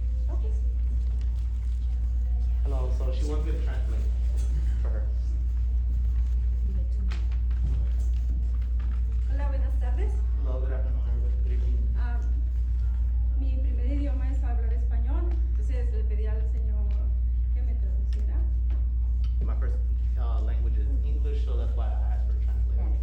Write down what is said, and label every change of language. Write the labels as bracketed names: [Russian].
[English] Okay. Hello, so she wants me to translate for her. [Spanish] Hola, buenas tardes. [English] Hello, good afternoon, everybody. Good evening. [Spanish] Mi primer idioma es hablar español, entonces le pedí al señor que me traduciera. [English] My first language is English, so that's why I asked for a translator.